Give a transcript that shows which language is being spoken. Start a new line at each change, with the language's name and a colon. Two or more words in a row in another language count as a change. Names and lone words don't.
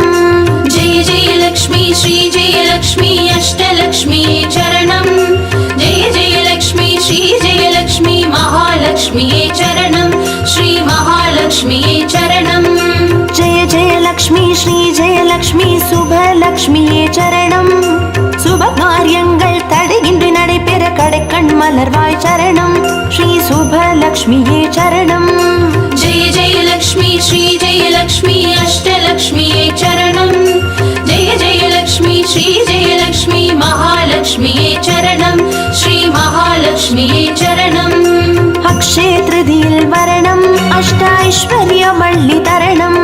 Sanskrit: जय जय लक्ष्मी श्री जय लक्ष्मी अष्टलक्ष्मिये चरणम् जय जय लक्ष्मी श्री जय लक्ष्मी महालक्ष्मिये चरणम् श्री महालक्ष्मिये चरणम् जय जय लक्ष्मी श्री जय लक्ष्मी
Tamil: சுபலக்ஷ்மியே சரணம் சுப காரியங்கள் தடையின்றி நடைபெற கடைக்கண் மலர்வாய் சரணம் ஸ்ரீ சுபலக்ஷ்மியே சரணம்
Sanskrit: जय जय लक्ष्मी श्री जय लक्ष्मी अष्टलक्ष्मिये चरणम् जय जय लक्ष्मी श्री जय लक्ष्मी महालक्ष्मिये चरणम् श्री महालक्ष्मिये चरणम्
Tamil: அக்ஷய த்ருதீயில் வரணும் அஷ்டைஸ்வர்யம் அள்ளித்தரணும்